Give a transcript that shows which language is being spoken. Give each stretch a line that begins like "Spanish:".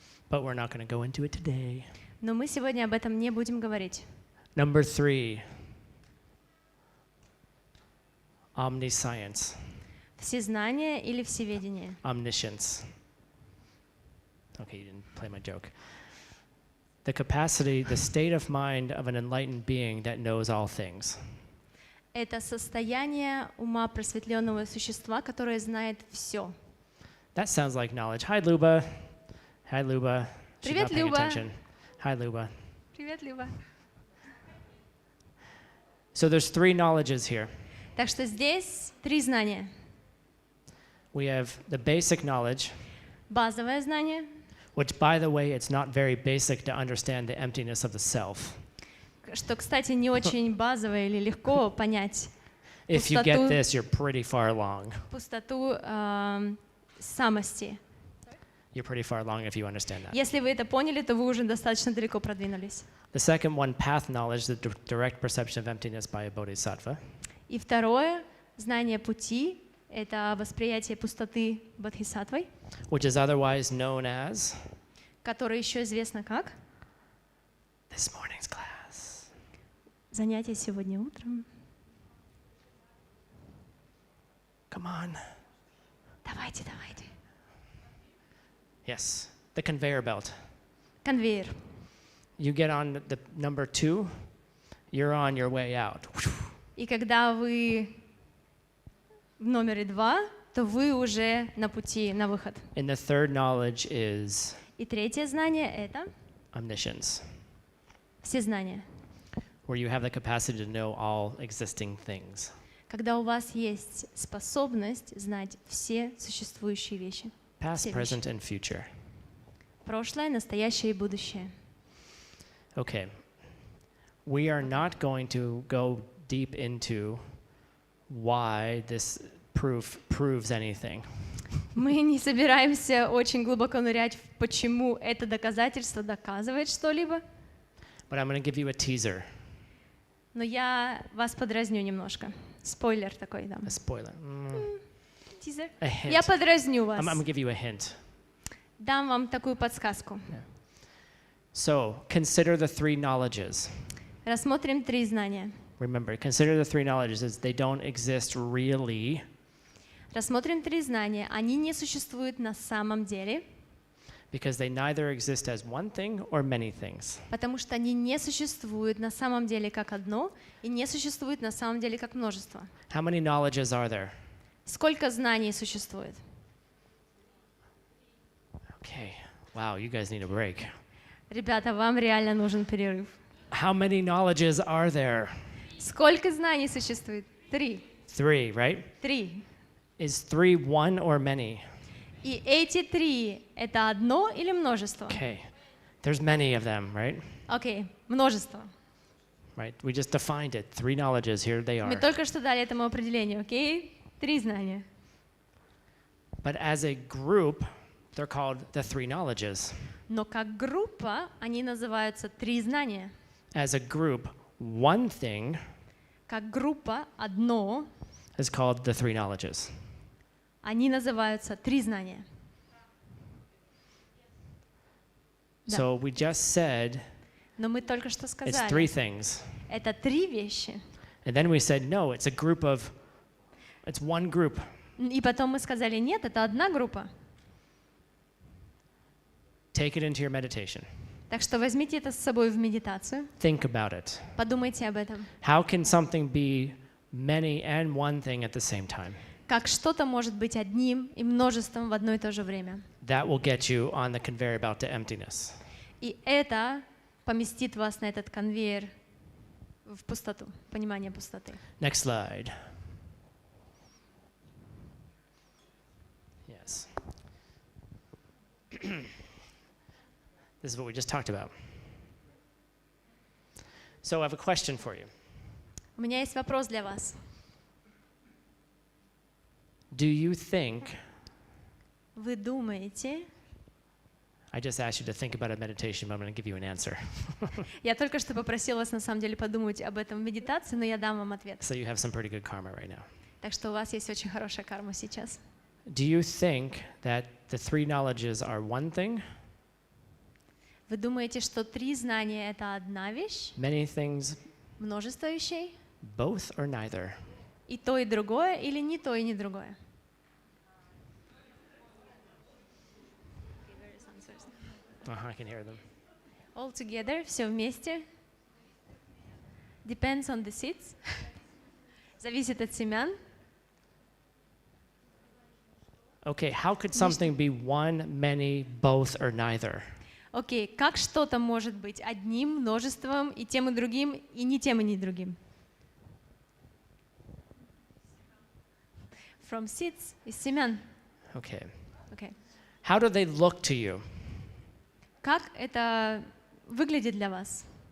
English: But we're not going to go into it today.
Russian: Но мы сегодня об этом не будем говорить.
English: Number 3, omniscience,
Russian: Всезнание или всеведение.
English: omniscience. Okay, you didn't play my joke. The capacity, the state of mind of an enlightened being that knows all things.
Russian: Это состояние ума просветленного существа, которое знает все.
English: That sounds like knowledge. Hi, Luba. Hi, Luba. She's
Russian: Привет,
English: not paying
Russian: Люба.
English: attention. Hi, Luba.
Russian: Привет, Люба.
English: So there's 3 knowledges here.
Russian: Так что здесь 3 знания.
English: We have the basic knowledge,
Russian: Базовое знание,
English: which, by the way, it's not very basic to understand the emptiness of the self.
Russian: что, кстати, не очень базовое или легко понять
English: If you get
Russian: Пустоту.
English: this, you're pretty far along.
Russian: пустоту самости.
English: You're pretty far along if you understand that.
Russian: Если вы это поняли, то вы уже достаточно далеко продвинулись.
English: The second one, path knowledge, the direct perception of emptiness by a bodhisattva.
Russian: И второе, знание пути, это восприятие пустоты бодхисаттвой,
English: Which is otherwise known as
Russian: которое еще известно как
English: this morning's class.
Russian: занятие сегодня утром.
English: Come on.
Russian: Давайте.
English: Yes, the conveyor belt.
Russian: Конвейер.
English: You get on the number 2, you're on your way out.
Russian: И когда вы в номере 2, то вы уже на пути на выход.
English: And the third knowledge is
Russian: И третье знание — это
English: omniscience,
Russian: всезнание.
English: where you have the capacity to know all existing things.
Russian: Когда у вас есть способность знать все существующие вещи.
English: Past,
Russian: Все
English: present, and future.
Russian: Прошлое, настоящее и будущее.
English: Okay. We are not going to go deep into why this proof proves anything.
Russian: Мы не собираемся очень глубоко нырять в почему это доказательство доказывает что-либо,
English: But I'm going to give you a teaser,
Russian: но я вас подразню немножко. Спойлер такой дам.
English: a spoiler.
Russian: Тизер.
English: A hint.
Russian: Я подразню вас.
English: I'm going to give you a hint.
Russian: Дам вам такую подсказку.
English: So, consider the 3 knowledges.
Russian: Рассмотрим 3 знания.
English: Remember, consider the 3 knowledges as they don't exist really,
Russian: Рассмотрим 3 знания. Они не существуют на самом деле,
English: because they neither exist as one thing or many things.
Russian: потому что они не существуют на самом деле как одно и не существуют на самом деле как множество.
English: How many knowledges are there?
Russian: Сколько знаний существует?
English: Okay. Wow, you guys need a break.
Russian: Ребята, вам реально нужен перерыв.
English: How many knowledges are there?
Russian: Сколько знаний существует?
English: 3. 3, right? 3. Is 3 one or many?
Russian: И эти 3 — это одно или множество?
English: Okay. There's many of them, right?
Russian: Окей, множество.
English: Right? We just defined it. 3 knowledges, here they
Russian: Мы
English: are.
Russian: только что дали этому определению, окей? 3 знания.
English: But as a group, they're called the 3 knowledges.
Russian: Но как группа они называются 3 знания.
English: As a group, one thing
Russian: Как группа одно
English: is called the 3 knowledges.
Russian: они называются 3 знания. Да.
English: So we just said
Russian: Но мы только что
English: it's 3
Russian: сказали,
English: things.
Russian: это 3 вещи.
English: And then we said, no, it's a group of It's one group.
Russian: И потом мы сказали, нет, это одна группа.
English: Take it into your meditation.
Russian: Так что возьмите это с собой в медитацию.
English: Think about it.
Russian: Подумайте об этом.
English: How can something be many and one thing at the same time?
Russian: Как что-то может быть одним и множеством в одно и то же время.
English: That will get you on the conveyor belt to emptiness.
Russian: И это поместит вас на этот конвейер в пустоту, понимание пустоты.
English: Next slide. Yes. This is what we just talked about. So I have a question for you.
Russian: У меня есть вопрос для вас.
English: Do you think,
Russian: Вы думаете,
English: I just asked you to think about a meditation, but I'm going to give you an answer.
Russian: я только что попросила вас на самом деле подумать об этом в медитации, но я дам вам ответ.
English: So you have some pretty good karma right now.
Russian: Так что у вас есть очень хорошая карма сейчас.
English: Do you think that the three knowledges are one thing,
Russian: Вы думаете, что 3 знания — это одна вещь,
English: many things,
Russian: множество вещей,
English: both or neither?
Russian: и то, и другое, или не то, и не другое?
English: I can hear them. All together,
Russian: все вместе.
English: Depends on the seeds.
Russian: Зависит от семян.
English: Okay, how could something be one, many, both, or neither?
Russian: Окей, как что-то может быть одним, множеством, и тем, и другим, и не тем, и не другим?
English: From seeds,
Russian: из семян.
English: Okay. Okay. How do they look to you?
Russian: Как это выглядит для вас?